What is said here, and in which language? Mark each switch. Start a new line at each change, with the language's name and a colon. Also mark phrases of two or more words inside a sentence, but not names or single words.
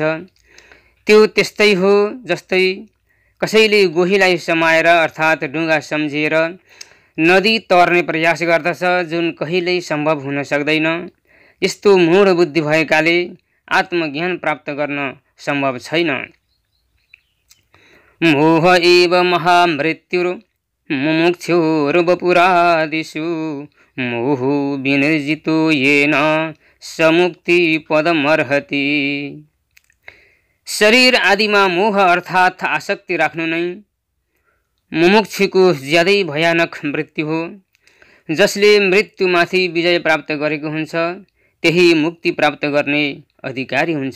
Nepali: त्यो त्यस्तै हो जस्तै कसैले गोहीलाई समाएर अर्थात् डुङ्गा सम्झिएर नदी तर्ने प्रयास गर्दछ, जुन कहिल्यै सम्भव हुन सक्दैन। यस्तो मूढ बुद्धि भएकाले आत्मज्ञान प्राप्त गर्न सम्भव छैन।
Sanskrit: मोह एव महामृत्युर् मुमुक्षुर्वपुरादिषु मोहो विनिर्जितो येन स मुक्ति पदमर्हति।
Nepali: शरीर आदिमा मोह अर्थात् आसक्ति राख्नु नै मुमुक्षुको ज्यादै भयानक मृत्यु हो। जसले मृत्युमाथि विजय प्राप्त गरेको हुन्छ, त्यही मुक्ति प्राप्त गर्ने अधिकारी हुन्छ।